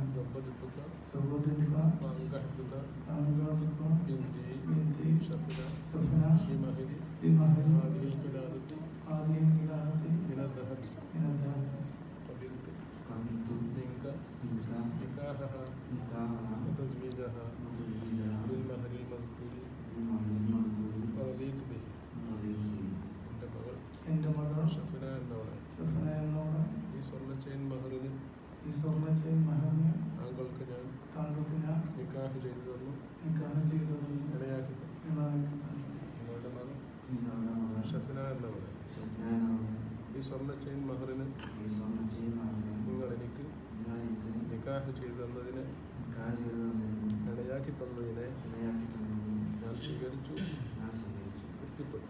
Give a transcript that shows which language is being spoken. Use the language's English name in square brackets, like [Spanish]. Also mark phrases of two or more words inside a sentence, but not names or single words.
[Arabic] زوجتك وأنكحتك بنتي سفنا بمهر هذه الولادة من الذهب قبلت منك نكاحها وتزويجها بالمهر المذكور ورضيت به. [Malayalam] എൻ്റെ മകൾ സഫന എന്നോട് ഈ സ്വർണ്ണ ചെയിൻ മഹറിന് താങ്കൾക്ക് ഞാൻ നിക്കാഹ് ചെയ്തു തന്നു. ഇടയാക്കി നിങ്ങളുടെ മകൾ സഫന എന്നോട് ഈ സ്വർണ്ണ ചെയിൻ മഹറിന് നിങ്ങൾ എനിക്ക് നിക്കാഹ് ചെയ്തു തന്നതിനെ ഇടയാക്കി തന്നതിനെ ഞാൻ സ്വീകരിച്ചു, തൃപ്തിപ്പെട്ടു.